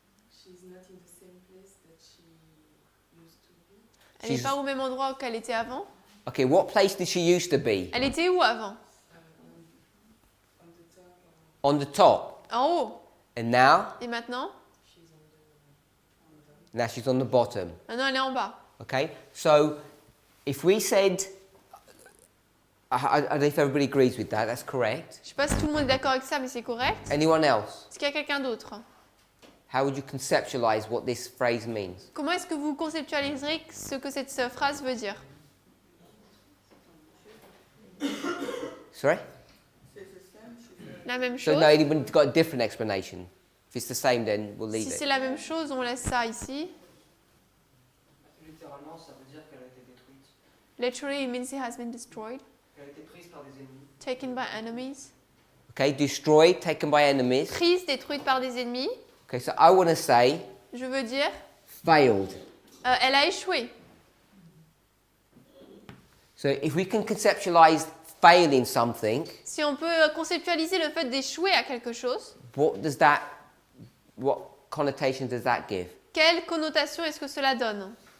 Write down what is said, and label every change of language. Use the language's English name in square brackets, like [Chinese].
[English] She's not in the same place that she used to be. [French] Elle n'est pas au même endroit qu'elle était avant. [English] Okay, what place did she used to be? [French] Elle était où avant? [English] On the top. On the top. [French] En haut. [English] And now? [French] Et maintenant? [English] Now she's on the bottom. [French] Maintenant, elle est en bas. [English] Okay? So, if we said, I don't know if everybody agrees with that, that's correct. [French] Je ne sais pas si tout le monde est d'accord avec ça, mais c'est correct. [English] Anyone else? [French] Est-ce qu'il y a quelqu'un d'autre? [English] How would you conceptualize what this phrase means? [French] Comment est-ce que vous conceptualiserez ce que cette phrase veut dire? [English] Sorry? [French] La même [English] So [French] chose. [English] no, anybody's got a different explanation. If it's the same, then we'll leave [French] Si [English] it. [French] c'est la même chose, on laisse ça ici. Littéralement, ça veut dire qu'elle a été détruite, [English] Literally, it means it has been destroyed, [French] qu'elle a été prise par des ennemis. [English] taken by enemies. Okay, destroyed, taken by enemies. [French] Prise, détruite par des ennemis. [English] Okay, so I want to say [French] Je veux dire, [English] failed. [French] elle a échoué. [English] So if we can conceptualize failing something, [French] Si on peut conceptualiser le fait d'échouer à quelque chose, [English] what connotation does that give? [French] quelle connotation est-ce que cela donne?